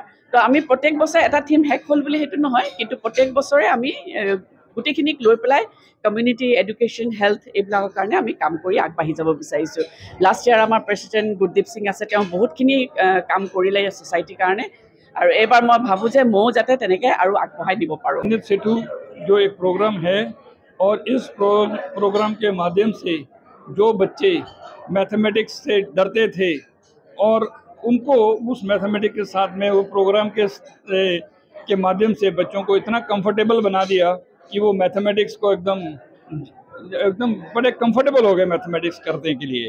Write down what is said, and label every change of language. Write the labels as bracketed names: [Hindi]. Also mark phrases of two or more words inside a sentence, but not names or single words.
[Assamese] তো আমি প্ৰত্যেক বছৰে এটা থিম শেষ হ'ল বুলি সেইটো নহয়, কিন্তু প্ৰত্যেক বছৰে আমি গোটেইখিনিক লৈ পেলাই [English] community education health [Assamese] এইবিলাকৰ কাৰণে আমি কাম কৰি আগবাঢ়ি যাব বিচাৰিছোঁ। [English] last year [Assamese] আমাৰ প্ৰেচিডেণ্ট গুৰদীপ সিং আছে, তেওঁ বহুতখিনি কাম কৰিলে ছ'চাইটিৰ কাৰণে, আৰু এইবাৰ মই ভাবোঁ যে ময়ো যাতে তেনেকৈ আৰু আগবঢ়াই দিব পাৰোঁ। [Hindi] सेतु जो एक प्रोग्राम है और इस प्रोग्राम के माध्यम से जो बच्चे मैथमेटिक्स से डरते थे और उनको उस मैथमेटिक्स के साथ में वो प्रोग्राम के माध्यम से बच्चों को इतना कंफर्टेबल बना दिया कि वो मैथमेटिक्स को एकदम बड़े कंफर्टेबल हो गए मैथमेटिक्स करने के लिए।